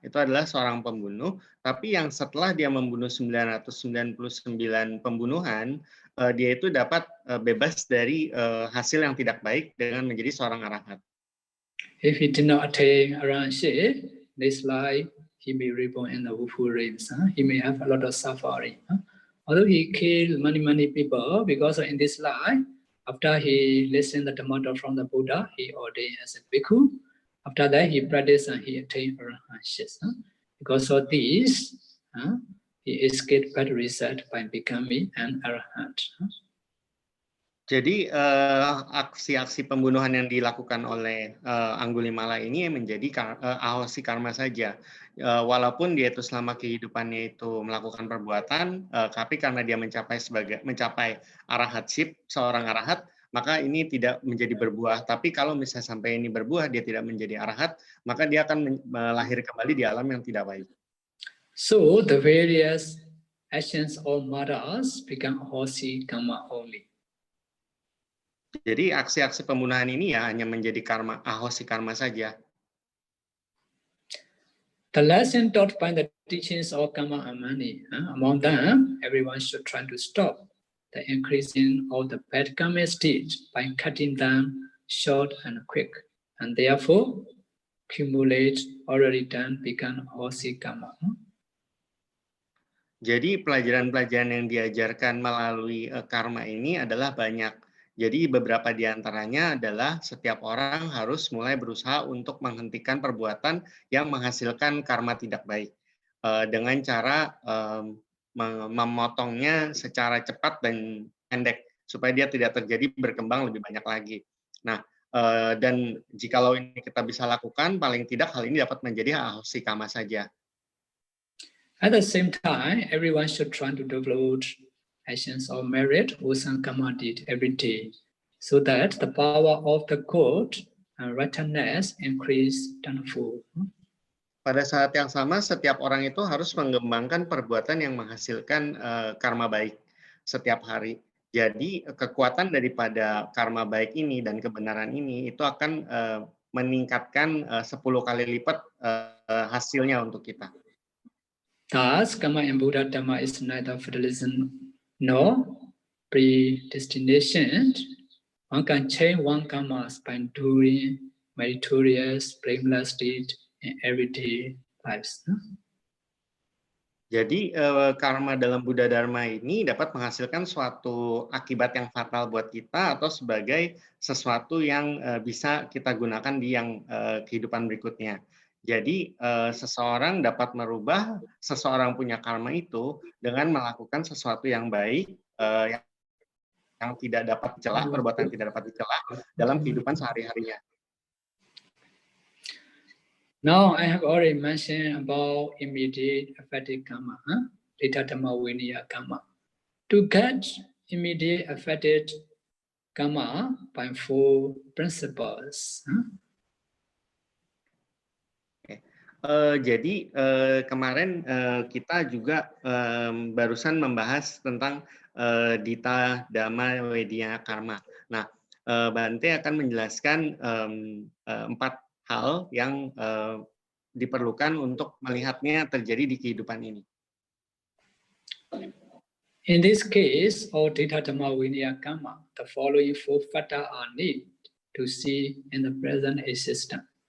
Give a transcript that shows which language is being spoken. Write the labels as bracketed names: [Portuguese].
[Indonesian] Itu adalah seorang pembunuh, tapi yang setelah dia membunuh 999 pembunuhan, dia itu dapat bebas dari hasil yang tidak baik dengan menjadi seorang arahat. [English] If he did not attain arahantship, this life he may reborn in the Wufu realms. He may have a lot of suffering. Although he killed many people, because in this life, after he listened the Dhamma talk from the Buddha, he ordained as a bhikkhu. After that, he practiced and he attained arahantship. Because of this, he escaped bad result by becoming an arahant. [Indonesian] Jadi aksi-aksi pembunuhan yang dilakukan oleh Angulimala ini menjadi ahosi karma saja. Walaupun dia itu selama kehidupannya itu melakukan perbuatan, tapi karena dia mencapai arahatship, seorang arahat, maka ini tidak menjadi berbuah. Tapi kalau misalnya sampai ini berbuah, dia tidak menjadi arahat, maka dia akan lahir kembali di alam yang tidak baik. [English] So the various actions of murders become ahosi karma only. [Indonesian] Jadi aksi-aksi pembunuhan ini ya hanya menjadi karma, ahosi karma saja. [English] The lesson taught by the teachings of karma are many. Among them, everyone should try to stop the increasing of the bad karma stage by cutting them short and quick, and therefore accumulate already done become ahosi karma. [Indonesian] Jadi pelajaran-pelajaran yang diajarkan melalui karma ini adalah banyak. Jadi beberapa di antaranya adalah setiap orang harus mulai berusaha untuk menghentikan perbuatan yang menghasilkan karma tidak baik dengan cara memotongnya secara cepat dan pendek supaya dia tidak terjadi berkembang lebih banyak lagi. Nah, dan jikalau ini kita bisa lakukan, paling tidak hal ini dapat menjadi ahossikama saja. [English] At the same time, everyone should try to develop actions of merit wholesome karma deed every day, so that the power of the good and righteousness increase tenfold. [Indonesian] Pada saat yang sama, setiap orang itu harus mengembangkan perbuatan yang menghasilkan karma baik setiap hari. Jadi kekuatan daripada karma baik ini dan kebenaran ini itu akan meningkatkan 10 kali lipat hasilnya untuk kita. [English] Thus, karma in Buddha Dhamma is neither fatalism nor predestination. One can change one karma by doing meritorious, blameless deed in everyday lives. [Indonesian] Jadi karma dalam Buddha Dharma ini dapat menghasilkan suatu akibat yang fatal buat kita atau sebagai sesuatu yang bisa kita gunakan di yang kehidupan berikutnya. Jadi seseorang dapat merubah seseorang punya karma itu dengan melakukan sesuatu yang baik yang tidak dapat dicela, perbuatan yang tidak dapat dicela dalam kehidupan sehari-harinya. [English] Now I have already mentioned about immediate affected karma, Ditta Dhamma Vinaya karma. To get immediate affected karma by 4 principles. [Indonesian] Jadi kemarin kita juga barusan membahas tentang Ditta Dhamma Vinaya karma. Nah, Bante akan menjelaskan 4 hal yang diperlukan untuk melihatnya terjadi di kehidupan ini. [English] In this case, of Ditta Dhamma Vinaya karma, the following 4 factors are needed to see in the present existence.